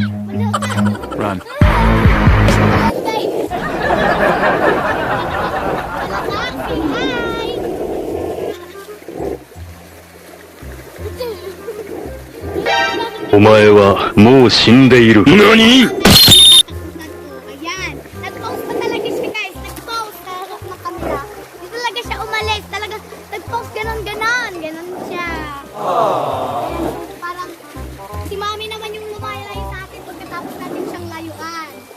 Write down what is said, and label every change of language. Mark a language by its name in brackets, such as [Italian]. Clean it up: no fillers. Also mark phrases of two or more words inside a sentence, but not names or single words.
[English] Run. Guys! Hi! [Japanese] お前はもう死んでいる。何? [Filipino] Ayan. Nag-post pa talaga siya guys. Nag-post. Naharap na camera. Hindi talaga siya umalis. Talaga nag-post ganon-ganon. Ganon siya. Ayan. Parang si mami naman yung lumayo-layo sa atin pagkatapos natin siyang layuan.